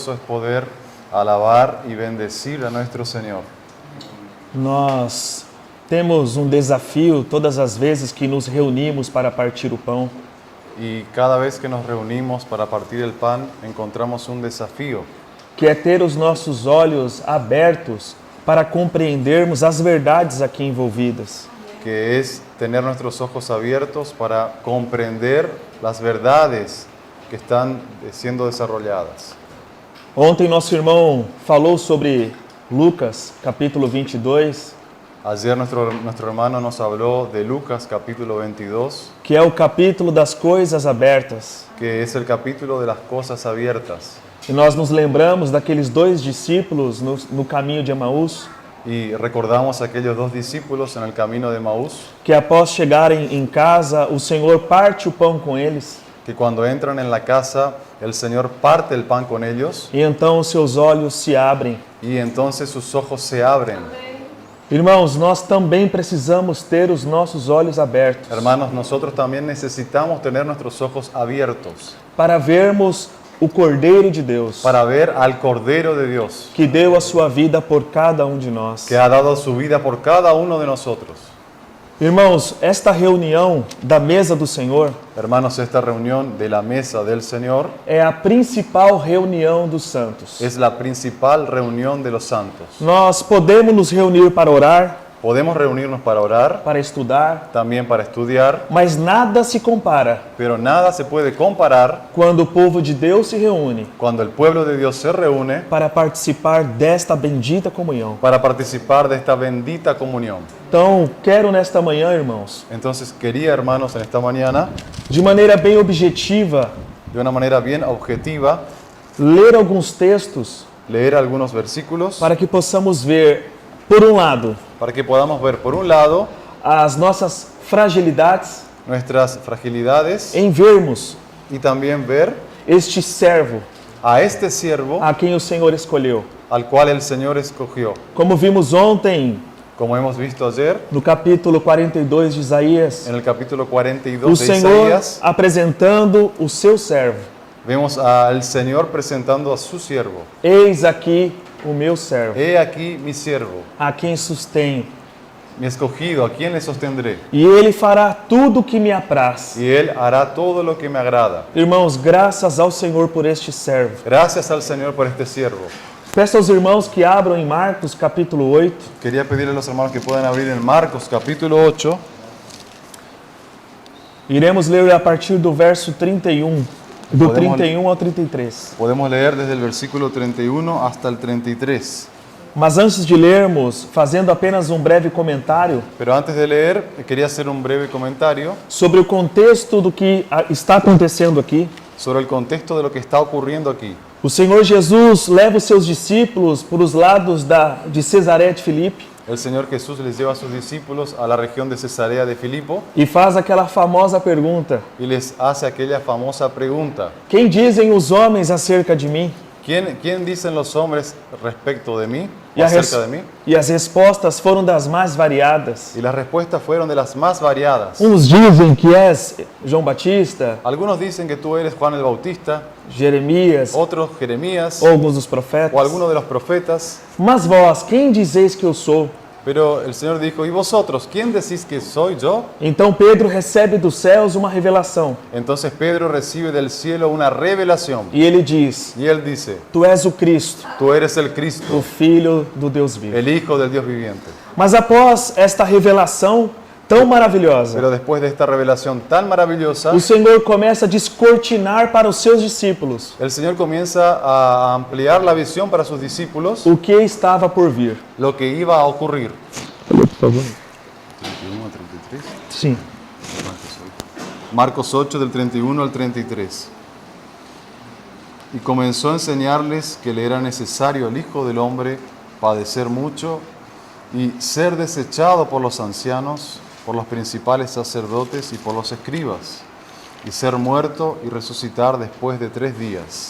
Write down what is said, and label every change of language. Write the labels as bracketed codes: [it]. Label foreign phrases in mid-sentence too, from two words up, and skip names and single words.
[es] Es poder alabar e bendecir a nuestro Senhor. [pt] Nós temos desafio todas as vezes que nos reunimos para partir o pão. [es] E cada vez que nos reunimos para partir el pan, encontramos un desafío, [pt] Que é ter os nossos olhos abertos para compreendermos as verdades aqui envolvidas. [es] que es tener nuestros ojos abiertos para comprender las verdades que están siendo desarrolladas. [pt] Ontem nosso irmão falou sobre Lucas, capítulo 22, [es] Ayer nuestro hermano nos habló de Lucas capítulo 22, [pt] que é o capítulo das coisas abertas. [es] que es el capítulo de las cosas abiertas. [pt] E nós nos lembramos daqueles dois discípulos no caminho de Emaús, [es] Y recordamos a aquellos dos discípulos en el camino de Maús, [pt] que após chegarem em casa, o Senhor parte o pão com eles, [es] que cuando entran en la casa, el Señor parte el pan con ellos [pt] e então os seus olhos se abrem. [es] y entonces sus ojos se abren. [pt] Irmãos, nós também precisamos ter os nossos olhos abertos [es] Hermanos, nosotros también necesitamos tener nuestros ojos abiertos [pt] para vermos o Cordeiro de Deus, [es] para ver al Cordero de Dios, [pt] que deu a sua vida por cada um de nós. [es] que ha dado su vida por cada uno de nosotros. [pt] Irmãos, esta reunião da mesa do Senhor [es] Hermanos, esta reunión de la mesa del Señor [pt] é a principal reunião dos santos. [es] es la principal reunión de los santos. [pt] Nós podemos nos reunir para orar, [es] Podemos reunirnos para orar, [pt] para estudar, [es] también para estudiar, [pt] mas nada se compara [es] pero nada se puede comparar [pt] quando o povo de Deus se reúne [es] cuando el pueblo de Dios se reúne [pt] para participar desta bendita comunhão. [es] para participar de esta bendita comunión. [pt] Então, quero nesta manhã, irmãos, [es] Entonces quería, hermanos, en esta mañana, [pt] de maneira bem objetiva, [es] de una manera bien objetiva, [pt] ler alguns textos [es] leer algunos versículos [pt] para que possamos ver, por um lado, [es] para que podamos ver, por un lado, [pt] as nossas fragilidades [es] nuestras fragilidades [pt] em vermos [es] y también ver [pt] este servo [es] a este siervo [pt] a quem o Senhor escolheu. [es] al cual el Señor escogió. [pt] Como vimos ontem [es] Como hemos visto ayer, [pt] no capítulo 42 de Isaías, [es] en el capítulo 42 [pt] o [es] de [pt] Senhor [es] Isaías, [pt] apresentando o seu servo. [es] vemos al Señor presentando a su siervo. [pt] Eis aqui o meu servo, [es] He aquí mi siervo, [pt] a quem sustenho, [es] mi escogido, a quien le sostendré. [pt] e ele fará tudo o que me apraz. [es] Y él hará todo lo que me agrada. [pt] Irmãos, graças ao Senhor por este servo. [es] Gracias al Señor por este siervo. [pt] Peço aos irmãos que abram em Marcos capítulo 8, [es] Quería pedirle a los hermanos que puedan abrir en Marcos capítulo 8. [pt] iremos ler a partir do verso 31, do [es] Podemos- [pt] 31 ao 33. [es] Podemos leer desde el versículo 31 hasta el 33. [pt] Mas antes de lermos, fazendo apenas um breve comentário [es] Pero antes de leer, quería hacer un breve comentario [pt] sobre o contexto do que está acontecendo aqui. [es] sobre el contexto de lo que está ocurriendo aquí. [pt] O Senhor Jesus leva os seus discípulos por os lados de Cesaré de Filipe [es] El Señor Jesús les lleva a sus discípulos a la región de Cesarea de Filipo [pt] e faz aquela famosa pergunta: [es] y les hace aquella famosa pregunta: [pt] quem dizem os homens acerca de mim? [es] ¿Quién dicen los hombres respecto de mí [pt] E, [es] o acerca de mí? [pt] e as respostas foram das mais variadas. [es] Y las respuestas fueron de las más variadas. [pt] Uns dizem que és João Batista, [es] Algunos dicen que tú eres Juan el Bautista, [pt] Jeremias, [es] otros Jeremías [pt] ou alguns dos profetas. [es] o alguno de los profetas. [pt] Mas vós, quem dizeis que eu sou? [es] Pero el Señor dijo: ¿y vosotros? ¿Quién decís que soy yo? [pt] Então Pedro recebe dos céus uma revelação. [es] Entonces Pedro recibe del cielo una revelación [pt] E ele diz: [es] y él dice: [pt] Tu és o Cristo, [es] tú eres el [pt] o [es] Cristo, [pt] Filho do Deus vivo. [es] el Hijo del Dios viviente. [pt] Mas após esta revelação tão maravilhosa, [es] Pero después de esta revelación tan maravillosa, [pt] o Senhor começa a descortinar para os seus discípulos [es] el Señor comienza a ampliar la visión para sus discípulos [pt] o que estava por vir. [es] lo que iba a ocurrir. [pt] Por favor. [es] 31 a 33. [pt] Sim. [es] Marcos 8 del 31 al 33. Y comenzó a enseñarles que le era necesario al Hijo del Hombre padecer mucho y ser desechado por los ancianos, por los principales sacerdotes y por los escribas, y ser muerto y resucitar después de 3 días.